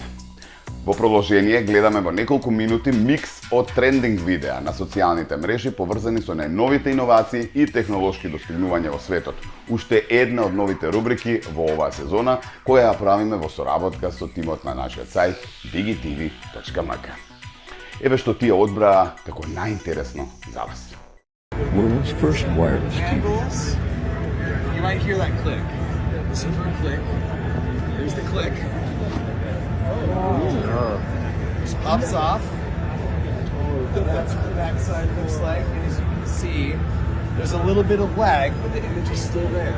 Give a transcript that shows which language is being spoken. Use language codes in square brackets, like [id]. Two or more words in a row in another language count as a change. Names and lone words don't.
[mk] Во продолжение гледаме во неколку минути микс од трендинг видеа на социјалните мрежи поврзани со најновите иновации и технолошки достигнувања во светот. Уште една од новите рубрики во оваа сезона, која ја правиме во соработка со тимот на нашиот сајт digitv.mk. Еве што тие одбраа како најинтересно за вас. [en] World's first wireless TV. You might hear that click. Listen for a click. There's the click. Just pops off. That's what the backside looks like. And as you can see, there's a little bit of lag, but the image is still there.